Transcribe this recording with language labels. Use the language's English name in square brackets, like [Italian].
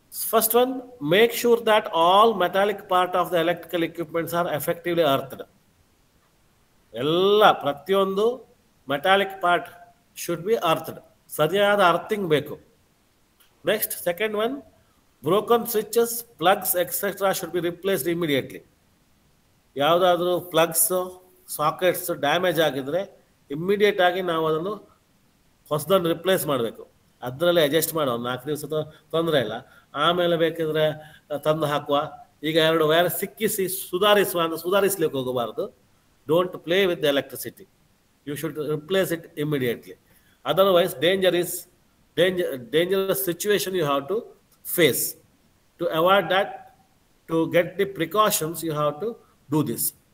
[English] First one, make sure that all metallic part of the electrical equipments are effectively earthed. [Kannada] ಎಲ್ಲ ಪ್ರತಿಯೊಂದು [English] metallic part should be earthed, [Kannada] ಸರಿಯಾದ earthing ಬೇಕು. [English] Next, second one, broken switches, plugs etcetera should be replaced immediately. [Kannada] ಯಾವುದಾದ್ರೂ ಪ್ಲಗ್ಸು sockets damage ಆಗಿದ್ರೆ immediate ಆಗಿ ನಾವು ಅದನ್ನು ಹೊಸದನ್ನು ರಿಪ್ಲೇಸ್ ಮಾಡಬೇಕು. ಅದರಲ್ಲಿ ಅಡ್ಜಸ್ಟ್ ಮಾಡೋ 4 ದಿವಸ ತೊಂದರೆ ಇಲ್ಲ, ಆಮೇಲೆ ಬೇಕಿದ್ರೆ ತಂದು ಹಾಕುವ. ಈಗ 2 ವೈರ್ ಸಿಕ್ಕಿಸಿ ಸುಧಾರಿಸ್ಲಿಕ್ಕೆ ಹೋಗಬಾರ್ದು. [English] Don't play with the electricity, you should replace it immediately. Otherwise dangerous situation you have to face. To avoid that, to get the precautions, you have to do this.